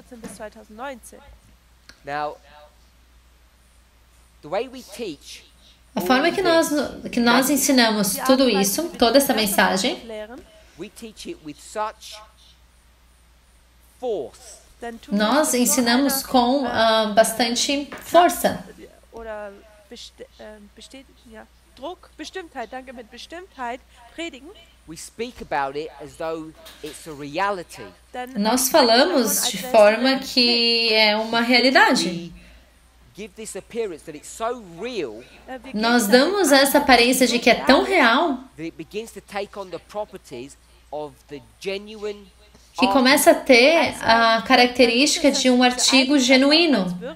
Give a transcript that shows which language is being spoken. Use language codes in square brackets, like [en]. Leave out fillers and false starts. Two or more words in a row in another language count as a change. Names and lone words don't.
[pt] A forma que nós ensinamos tudo isso, toda essa mensagem, nós ensinamos com bastante força. [de] Druck, Bestimmtheit, danke, mit Bestimmtheit predigen. [pt] Nós falamos de forma que é uma realidade. Nós damos essa aparência de que é tão real que começa a ter a característica de um artigo genuíno.